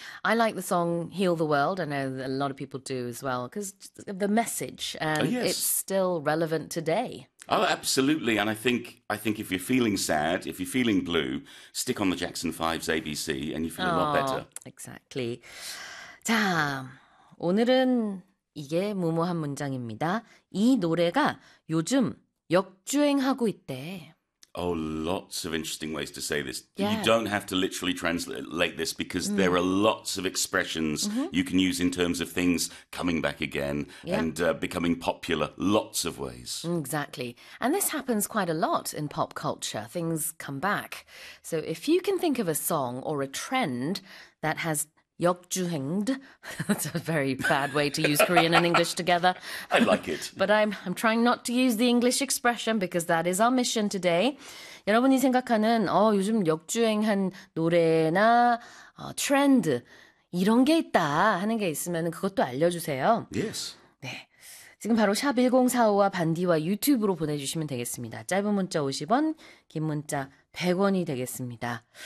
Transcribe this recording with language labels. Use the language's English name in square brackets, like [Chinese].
[English] I like the song Heal the World. I know a lot of people do as well, because the message, Oh, and it's yes. still relevant today. Oh, absolutely. And I think if you're feeling sad, if you're feeling blue, stick on the Jackson 5's ABC and you feel a lot better. Oh, exactly. [Korean] 자, 오늘은 이게 무모한 문장입니다. 이 노래가 요즘 역주행하고 있대. [English] Oh, lots of interesting ways to say this. You don't have to literally translate this because there are lots of expressions you can use in terms of things coming back again and becoming popular. Lots of ways. Exactly. And this happens quite a lot in pop culture. Things come back. So if you can think of a song or a trend that has 역주행d, that's a very bad way to use Korean and English together. I like it. But I'm trying not to use the English expression because that is our mission today. [Korean] 여러분이 생각하는 요즘 역주행한 노래나 트렌드 이런 게 있다 하는 게 있으면 그것도 알려주세요. [English] Yes. [Korean] 네, 지금 바로 샵 1045와 반디와 유튜브로 보내주시면 되겠습니다. 짧은 문자 50원, 긴 문자 100원이 되겠습니다.